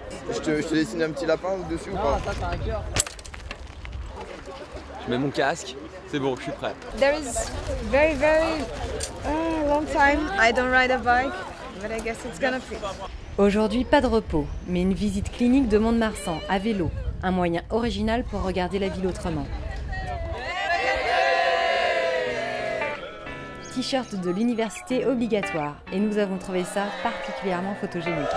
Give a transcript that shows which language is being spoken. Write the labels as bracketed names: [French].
[French] Je te dessine un petit lapin dessus ou pas? Ça, c'est un cœur. Je mets mon casque, c'est bon, je suis prêt. [English] There is very long time I don't ride a bike, but I guess it's gonna fit. [French] Aujourd'hui, pas de repos, mais une visite clinique de Mont-de-Marsan à vélo, un moyen original pour regarder la ville autrement. T-shirt de l'université obligatoire, et nous avons trouvé ça particulièrement photogénique.